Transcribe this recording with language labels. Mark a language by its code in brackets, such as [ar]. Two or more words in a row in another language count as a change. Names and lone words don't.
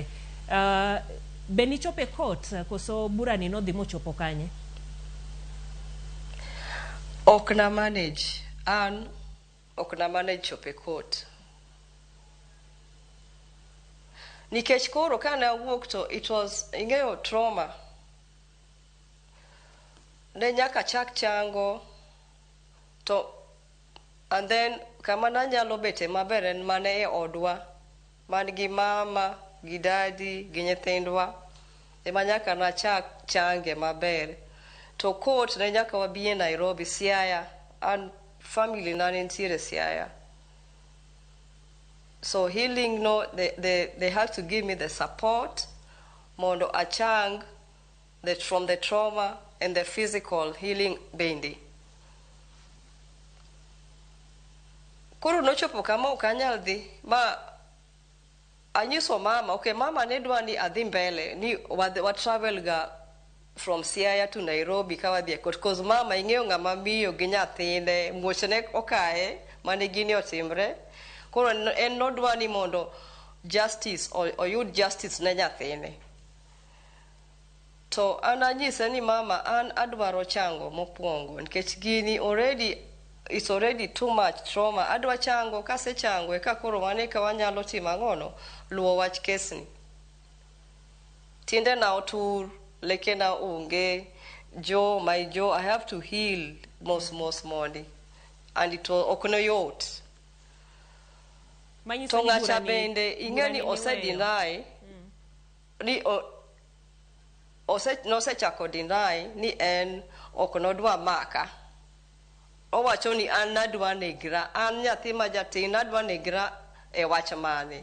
[luo] Be nichopo e court koso burani nodhi mochopo kanye? Ok na manage. Ok na manage chopo e court. Nikech koro ka ne awuok to [en] it was, [luo] ing'eyo trauma. Ne nyaka chak chango. To [en] and then [luo] kama nanyalo bete maber en mane e odwa, man gi mama, gi daddy, gi nyithindwa. Ema nyaka na chak change maber. To court ne nyaka wabiye Nairobi, Siaya, [en] and family [luo] na nitiere Siaya. [en] So healing, no, they had to give me the support, [luo] mondo achang [en] from the trauma and the physical healing bendi. [luo] Koro nochopo kama ok anyal dhi, ma anyiso mama, okay, mama ne dwa ni adhi mbele, ni wa travel ga [en] from Siaya to Nairobi [luo] ka wadhi e court, because mama ing'eyo ng'ama miyo gi nyathine, muochne okaye, mane gini otimre. Koro en nodwa ni mondo justice oyud justice ne nyathine. To an anyise ni mama, an adwaro chango mokwongo nikech gini [en] it's already too much trauma. [luo] Adwa chango, kase chango eka koro wane ka wanyalo timo ang'ono, luwo wach kesni. Tiende na otur, leke na onge, [en] my jaw, I have to heal [luo] most mondi. [en] And it was [luo] ok no yot. To ng'acha bende ing'eni osedeny ni nosechako deny ni en ok nodwa maka. Owacho ni an nadwa negra, an nyathi ma jatin nadwa negra e wach mane.